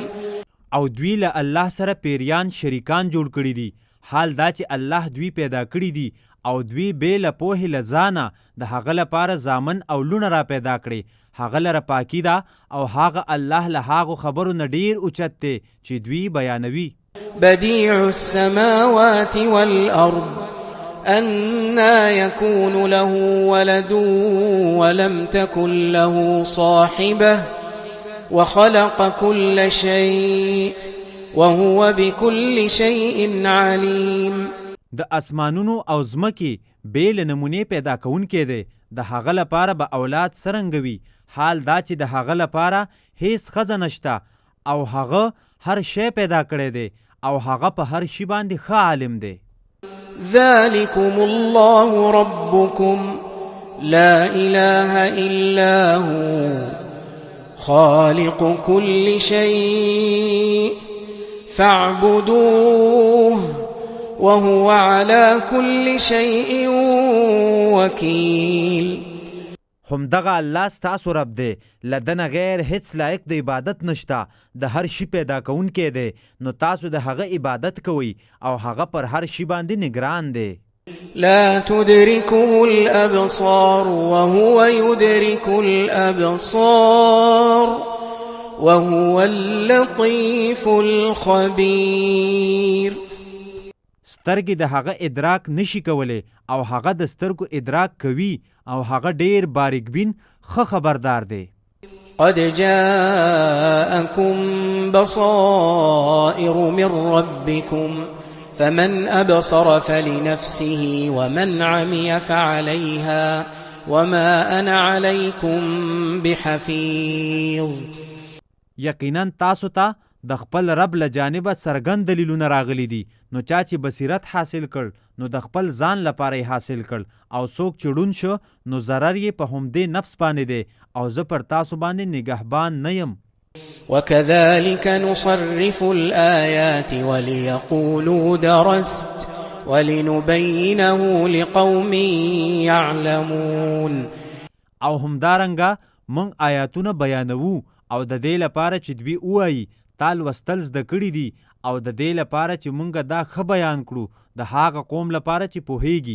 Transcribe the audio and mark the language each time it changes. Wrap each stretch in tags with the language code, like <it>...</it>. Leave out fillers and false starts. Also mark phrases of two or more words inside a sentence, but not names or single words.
<ps>او دوی له الله سره پیریان شریکان جوړ کړي دي، حال دا چې الله دوی پیدا کړي دي او دوی بې له پوهې له ځانه د هغه لپاره زامن او لونه را پیدا کړي. هغه لره پاکي ده او هغه الله له هغو خبرو نه ډېر اوچت دی چې دوی بیانوي.</ps> <ar>بديع السماوات والأرض أنى يكون له ولد ولم تكن له صاحبة وخلق كل شيء وهو بكل شيء عليم.</ar> <ps>د اسمانونو او ځمکې بې له نمونې پیدا کوونکی دی، د هغه لپاره به اولاد څرنګه وي، حال دا چې د هغه لپاره هیڅ ښځه نشته او هغه هر شی پیدا کړی دی او هغه په هر شي باندې ښه عالم دی.</ps> <ar>ذلكم الله ربكم لا إله إلا هو خالق كل شيء فاعبدوه وهو على كل شيء وكيل.</ar> <ps>همدغه الله ستاسو رب دی، له ده نه غیر هیڅ لایق د عبادت نشته، د هر شي پیدا کوونکی دی، نو تاسو د هغه عبادت کوئ او هغه پر هر شي باندې نگران دی.</ps> <ar>لا تدركه الأبصار وهو يدرك الأبصار وهو اللطيف الخبير.</ar> <ps>سترګې د هغه ادراک نشي کولی او هغه د سترګو ادراک کوي او هغه ډیر باریک بین ښه خبردار دی.</ps> <ar>قد جاءكم بصائر من ربكم فمن أبصر فلنفسه ومن عمي فعليها وما أنا عليكم بحفيظ.</ar> <ps>یقینا تاسو ته د خپل رب له جانبه څرګند دلیلونه راغلي دي، نو چا چې بصیرت حاصل کړ نو د خپل ځان لپاره یې حاصل کړ او څوک چې ړوند شو نو ضرر یې په همدې نفس باندې دی او زه پر تاسو باندې نگهبان نه یم.</ps> <ar>وكذلك نصرف الآيات وليقولوا درست ولنبينه لقوم يعلمون.</ar> <ps>او همدارنګه موږ آیاتونه بیانوو او د دې لپاره چې دوی ووایي تا لوستل زده کړي دي او د دې لپاره چې موږ دا ښه بیان کړو د هغه قوم لپاره چې پوهیږي.</ps>